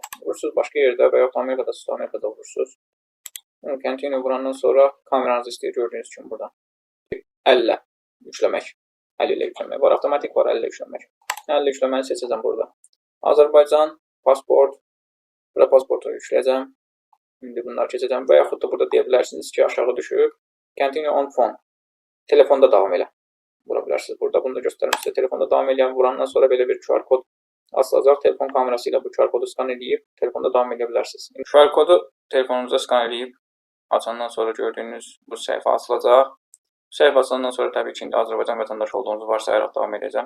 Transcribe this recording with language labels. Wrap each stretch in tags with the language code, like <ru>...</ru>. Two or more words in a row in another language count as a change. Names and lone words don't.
<az>Vurursunuz başqa yerdə və yoxsa Amerikada, siz Amerikada vurursunuz. Continue vurandan sonra kameranızı istəyir, gördüyünüz kimi burada. Əllə yükləmək. Əl ilə yükləmək var, avtomatik var, əllə yükləmək. Əllə yükləməni seçəcəm burada. Azərbaycan, pasport, burada pasportu yükləyəcəm. İndi bunları keçəcəm və yaxud da burada deyə bilərsiniz ki, aşağı düşüb.</az> <en>Continue on phone.</en> <az>Telefonda davam elə. Vura bilərsiniz burada. Bunu da göstərim sizə. Telefonda davam eləyən vurandan sonra belə bir QR kod asılacaq. Telefon kamerası ilə bu QR kodu skan edib telefonda davam edə bilərsiniz. QR kodu telefonunuza skan edib açandan sonra gördüyünüz bu səhifə açılacaq. Səhifə açılandan sonra təbii ki, Azərbaycan vətəndaşı olduğunuzu varsayaraq davam edəcəm.</az>